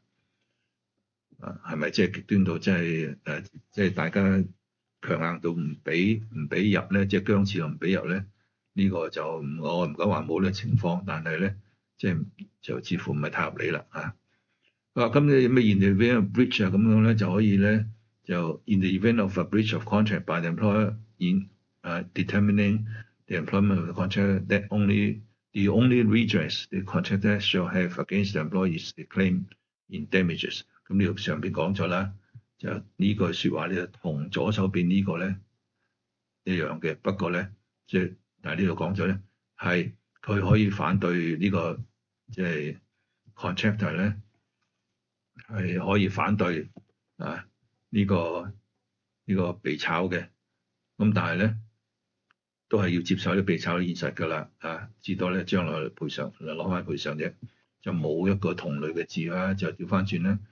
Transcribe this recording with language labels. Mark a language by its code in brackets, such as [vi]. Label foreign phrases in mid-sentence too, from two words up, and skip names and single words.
[yue] 係咪即係極端到即係大家強硬到唔俾入咧，即係僵持到唔俾入咧？呢個就我唔敢話冇呢個情況，但係咧即係就似乎唔係太合理啦嚇。咁你咩 [en] in the event of breach [yue] 啊咁樣咧就可以咧就 [en] in the event of a breach of contract by the employer in determining the employment of the contract that the only redress the contractor shall have against the employee is the claim in damages。 [yue] 咁呢度上邊講咗啦，就呢句説話咧同左手邊呢個咧一樣嘅，不過咧即係但係呢度講咗咧係佢可以反對呢個即係 contractor 咧係可以反對呢個被炒嘅，咁但係咧都係要接受啲被炒嘅現實㗎啦至多咧將來賠償攞翻賠償啫，就冇一個同類嘅字啦，就調翻轉咧。